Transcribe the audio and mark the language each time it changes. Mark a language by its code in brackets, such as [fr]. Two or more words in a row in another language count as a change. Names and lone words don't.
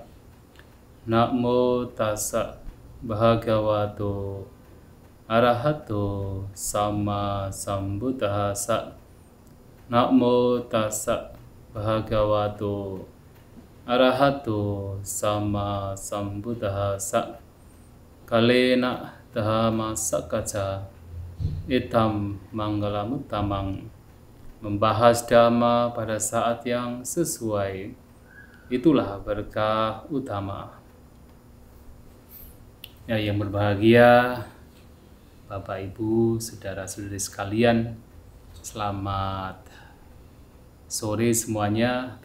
[pi] Namo tassa bhagavato arahato sama sambuddhassa. Namo tassa bhagavato arahato sama sambuddhassa. Kalena dhamma sakkaca itam manggalamuttamang. [id] Membahas dhamma pada saat yang sesuai, itulah berkah utama. Ya, yang berbahagia Bapak Ibu, saudara-saudari sekalian, selamat sore semuanya.